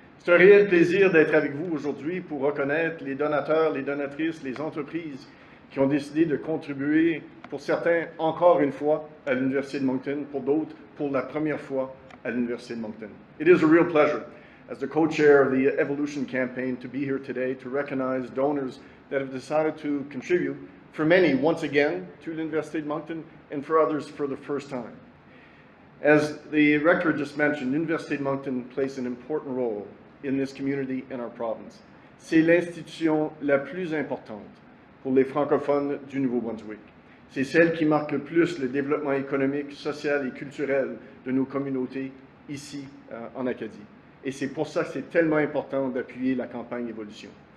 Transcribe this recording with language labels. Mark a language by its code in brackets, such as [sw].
[fr] C'est un réel plaisir d'être avec vous aujourd'hui pour reconnaître les donateurs, les donatrices, les entreprises qui ont décidé de contribuer, pour certains, encore une fois, à l'Université de Moncton, pour d'autres, pour la première fois à l'Université de Moncton. [en] It is a real pleasure, as the co-chair of the Evolution Campaign, to be here today to recognize donors that have decided to contribute, for many, once again, to l'Université de Moncton, and for others, for the first time. As the rector just mentioned, l'Université de Moncton plays an important role in this community and our province. [fr] C'est l'institution la plus importante pour les francophones du Nouveau-Brunswick. C'est celle qui marque le plus le développement économique, social et culturel de nos communautés ici en Acadie. Et c'est pour ça que c'est tellement important d'appuyer la campagne Évolution.